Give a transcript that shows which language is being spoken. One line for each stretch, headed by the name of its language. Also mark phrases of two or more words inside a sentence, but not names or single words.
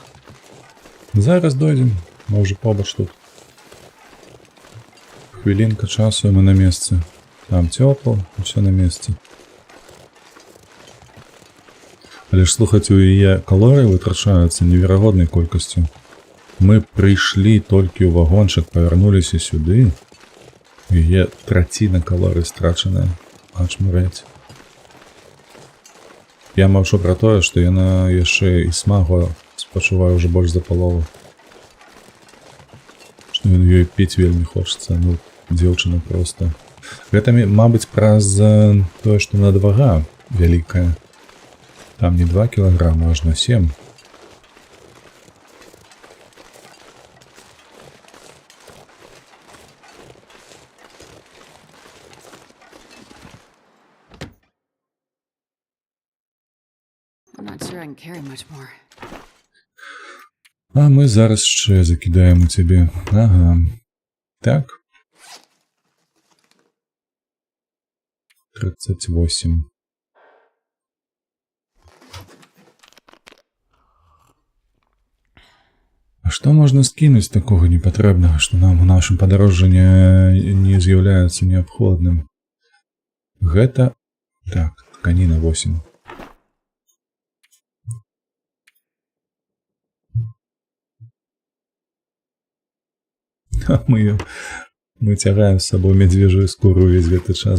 Ukrainian: Зараз дойдем, може побач тут. Хвилинка часу, і ми на місці. Там тепло, все на місці. Але ж, слухайте,
Belarusian: у яе калории вытрачаюцца неверагоднай колькасцю. Мы прыйшлі толькі ў вагончык, павярнуліся сюды. У яе траціна калорый страчаная. Ачмурэць. Я маўчу пра тое, што яна яшчэ і смагу спачувае ўжо больш за палову. Што ёй піць вельмі хочацца, ну, дзеўчына проста. Гэта, мабыць, праз тое, што надвага вялікая. Там не 2 кілаграма, аж на 7.
English: I'm not sure I can carry much more.
Ukrainian: А мы зараз ще закидаємо тебе. Ага. Так. 38.
Belarusian: А што можна скінуць такого непатрэбнага, што нам у нашым падарожжы не з'яўляецца неабходным? Гэта... Так, тканіна 8. Мы цягаем з сабой медвежую скуру увесь гэты час.